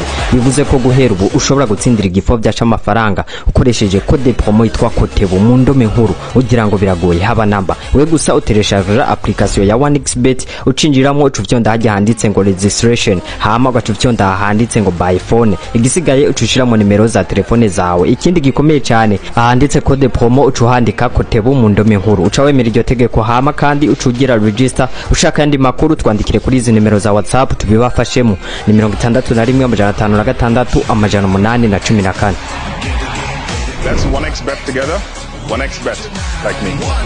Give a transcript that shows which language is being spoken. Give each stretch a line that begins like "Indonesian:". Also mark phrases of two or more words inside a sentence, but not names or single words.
Rundi: Bivuze ko guhera ubu ushobora gutsindira igifovya c'amafaranga ukoresheje
French: code promo
Rundi: itwa Kotebu mu ndome nkuru. Ugira ngo biragoye haba namba we gusa utereshaje application ya 1xbet ucinjiramo ucuvyonda hajya handitse ngo registration hama ugacuvyonda handitse ngo
English: by phone,
Rundi: igisigaye ucushiramo nimero za telefone zawe. Ikindi gikomeye cyane ahanditse
French: code promo
Rundi: ucuhandika Kotebu mu ndome nkuru, uca wemera iryo tegeko hama kandi ucugira register. Ushaka yandi makuru twandikire kuri izi nimero za WhatsApp tubibafashemo ni 6156
English: Let's 1xbet together. 1xbet like me.